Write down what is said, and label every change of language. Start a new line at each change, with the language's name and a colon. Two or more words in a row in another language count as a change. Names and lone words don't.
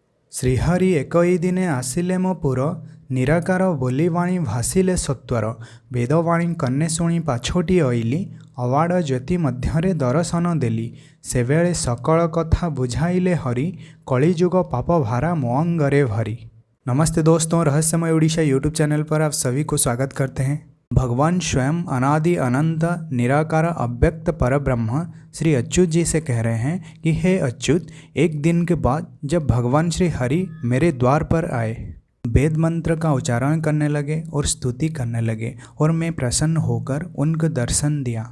Odia: ଶ୍ରୀହରି ଏକଇ ଦିନେ ଆସିଲେ ମୋ ପୁର, ନିରାକାର ବୋଲି ବାଣୀ ଭାସିଲେ ସତ୍ୱର। ବେଦବାଣୀ କର୍ଣ୍ଣେ ଶୁଣି ପାଛୋଟି ଅଇଲି, ଅବାଡ଼ ଜ୍ୟୋତି ମଧ୍ୟରେ ଦର୍ଶନ ଦେଲି। ସେବେଳେ ସକଳ କଥା ବୁଝାଇଲେ ହରି, କଳିଯୁଗ ପାପ ଭାରା ମୋ ଅଙ୍ଗରେ ଭରି।
Hindi: नमस्ते दोस्तों, रहस्यमय उड़ीसा यूट्यूब चैनल पर आप सभी को स्वागत करते हैं। भगवान स्वयं अनादि अनंत निराकार अव्यक्त परब्रह्म श्री अच्युत जी से कह रहे हैं कि हे अच्युत, एक दिन के बाद जब भगवान श्री हरि मेरे द्वार पर आए, वेद मंत्र का उच्चारण करने लगे और स्तुति करने लगे और मैं प्रसन्न होकर उनको दर्शन दिया।